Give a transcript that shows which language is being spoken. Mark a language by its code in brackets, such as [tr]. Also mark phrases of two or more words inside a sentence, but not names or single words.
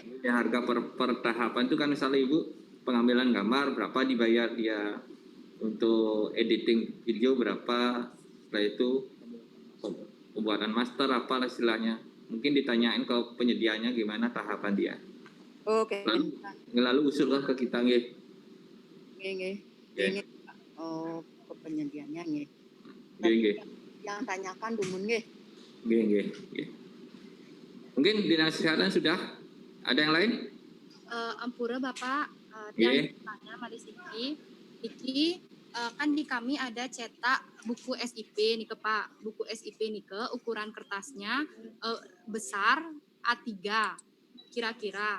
[id] Ya, harga per tahapan itu kan misalnya Ibu pengambilan gambar berapa dibayar dia, untuk editing video berapa, setelah itu pembuatan master apa istilahnya. Mungkin ditanyain ke penyedianya gimana tahapan dia. Oke. Lalu usulkan ke kita nggih. Nggih. Nggih. Oh, ke penyediaannya nggih. Nggih. Yang tanyakan dumun nggih. Nggih. Mungkin dinas kesehatan sudah ada yang lain? Ampura Bapak, Nggih. dan tanya Mari Siki. Iki kan di kami ada cetak buku SIP nih ke Pak. Buku SIP nih ke ukuran kertasnya besar A3 kira-kira.